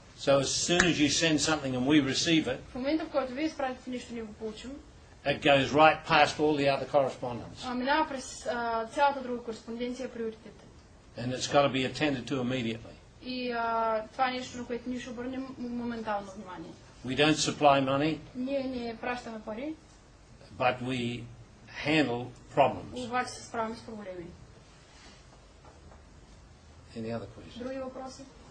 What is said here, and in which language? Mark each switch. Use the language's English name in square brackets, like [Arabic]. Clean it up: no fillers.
[English] So as soon as you send something and we receive it. [Bulgarian] В момента, в който вие изпратите нещо, ние го получим. [English] It goes right past all the other correspondence. [Bulgarian] Минава през цялата друга кореспонденция приоритетите. [English] And it's got to be attended to immediately. [Bulgarian] И това е нещо, на което ние ще обърнем моментално внимание. [English] We don't supply money. [Bulgarian] Ние не пращаме пари. [English] But we handle problems. [Bulgarian] Обаче се справим с проблеми. [English] Any other questions? [Bulgarian] Други въпроси?